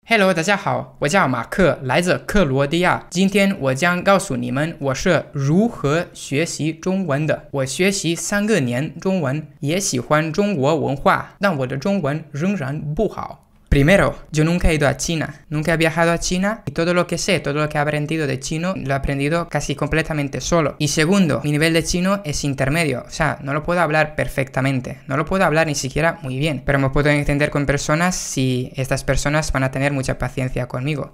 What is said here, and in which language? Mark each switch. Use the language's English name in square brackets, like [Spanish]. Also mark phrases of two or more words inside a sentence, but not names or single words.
[Chinese] Hello， 大家好，我叫马克，来自克罗地亚。今天我将告诉你们我是如何学习中文的。我学习3个年中文，也喜欢中国文化，但我的中文仍然不好。 [Spanish] Primero, yo nunca he ido a China, nunca he viajado a China y todo lo que sé, todo lo que he aprendido de chino lo he aprendido casi completamente solo. Y segundo, mi nivel de chino es intermedio, o sea, no lo puedo hablar perfectamente, no lo puedo hablar ni siquiera muy bien, pero me puedo entender con personas si estas personas van a tener mucha paciencia conmigo.